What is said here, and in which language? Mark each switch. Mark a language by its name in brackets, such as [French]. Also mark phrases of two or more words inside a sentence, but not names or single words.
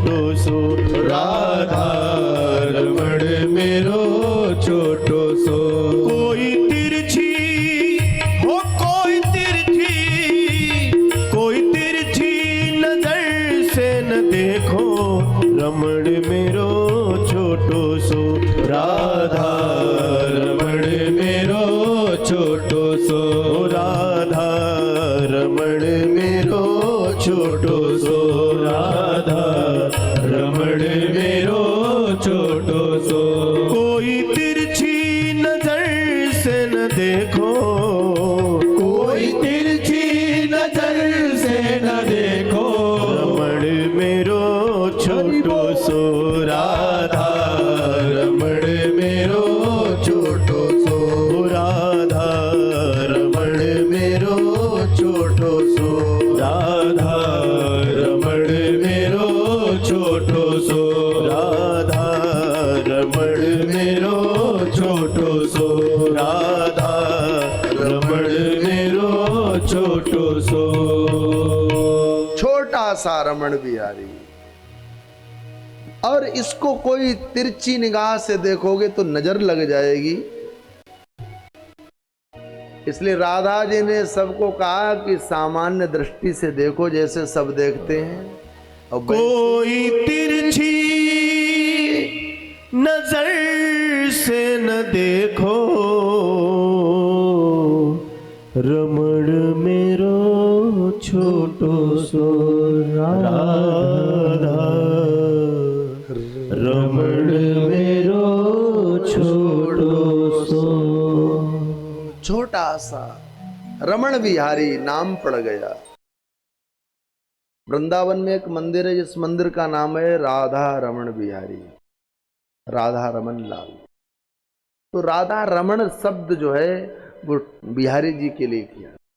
[Braj] सो राधा रमण मेरो छोटो सो कोई तिरछी हो कोई तिरछी नजर से न देखो रमण मेरो छोटो सो राधा रमण मेरो छोटो सो राधा रमण मेरो छोटो सो राधा रमण मेरो छोटो सो कोई तिरछी नजर से न देखो कोई तिरछी नजर से न देखो रमण मेरो छोटो सो राधा रमण मेरो छोटो सो राधा रमण मेरो छोटो सो राधा रमण मेरो छोटो सो राधा रमण मेरो छोटो सो राधा रमण मेरो छोटो सो [Hindi] छोटा सा रमण बिहारी, और इसको कोई तिरछी निगाह से देखोगे तो नजर लग जाएगी। इसलिए राधा जी ने सबको कहा कि सामान्य दृष्टि से देखो जैसे सब देखते हैं, और [Braj] कोई तिरछी नजर से न देखो रमण मेरो छोटो सो राधा रमण मेरो छोटो सो। [Hindi] छोटा सा रमण बिहारी नाम पड़ गया। वृंदावन में एक मंदिर है, जिस मंदिर का नाम है राधा रमण बिहारी, राधा रमन लाल। तो राधा रमण शब्द जो है वो बिहारी जी के लिए किया।